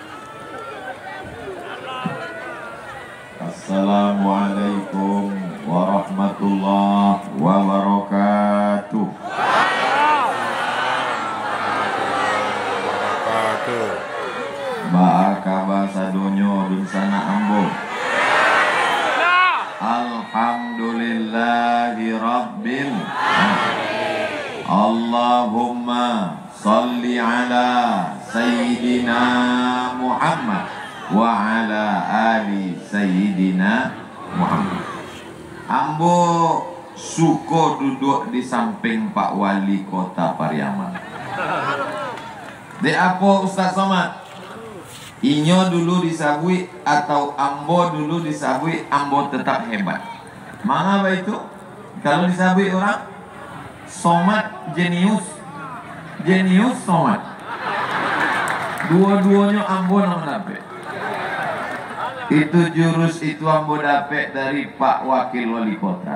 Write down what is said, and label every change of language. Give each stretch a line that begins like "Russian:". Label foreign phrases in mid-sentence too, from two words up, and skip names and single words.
Arabic: السلام عليكم ورحمة الله وبركاته.
Minangkabau: Ba'akaba sadonyo binsana ambo.
Arabic: الحمد لله رب اللهم صل على سيدنا محمد وعلى آل سيدنا محمد.
Minangkabau: Ambo suko duduk di samping Pak Wali Kota Pariaman. De apa Ustaz Somad? Inyo dulu disabui atau ambo dulu disabui, ambo tetap hebat. Mengapa itu? Kalau disabui orang Somad jenius, jenius Somad. Dua-duanya ambo nomor dapet. Itu jurus itu ambo dapet dari Pak Wakil Wali Kota.